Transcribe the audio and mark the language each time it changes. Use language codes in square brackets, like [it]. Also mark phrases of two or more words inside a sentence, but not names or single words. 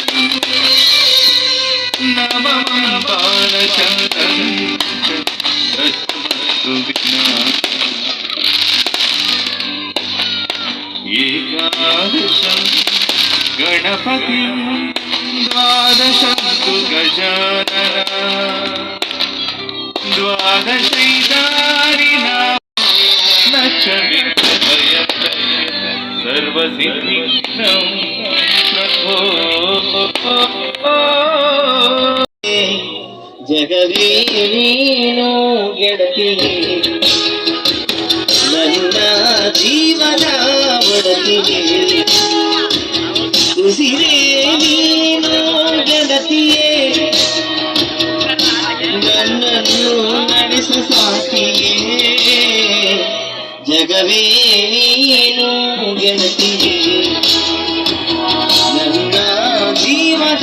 [sa] नवमं बालचन्द्रं तस्मस्तु विघ्ना एकादशं गणपतिं द्वादशं तु गजानना द्वादशैतानि सर्वसिद्धिं प्रभो [kn] ಜಗವೇ ನೀನು ಗೆಳತಿ ನನ್ನ ಜೀವನ ಒಡತಿ ಉಸಿರೇ ನೀನು ಗೆಳತಿಯೇ ನನ್ನನ್ನು ನಡೆಸು ಸಾಕಿಯೇ ಜಗವೇ ನೀನು ಗೆಳತಿಯೇ ನನ್ನ ಜೀವನ